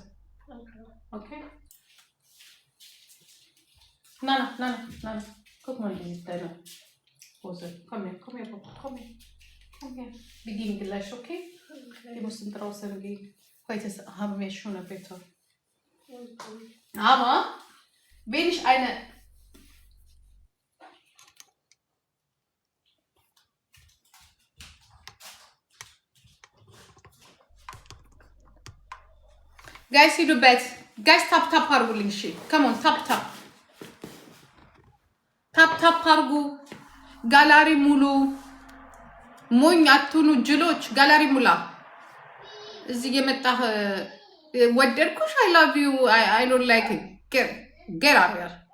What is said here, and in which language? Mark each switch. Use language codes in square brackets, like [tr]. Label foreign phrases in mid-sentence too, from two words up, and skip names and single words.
[de] Okay? Nein. Guck mal hier, deine Hose. Komm her, Papa. Komm her. Wir gehen gleich, okay? Wir müssen draußen gehen. Heute haben wir schon ein Wetter. Aber wenn ich eine [am] Guys, ሂዱ [en] but guys [am] ታፕ አርጉልኝ። እሺ ከሞን ታፕ አርጉ። ጋላሪ ሙሉ። ሞኝ አትሁኑ ጅሎች። ጋላሪ ሙላ። እዚህ የመጣህ ወደድኩሽ። [en] I love you I don't like get out here።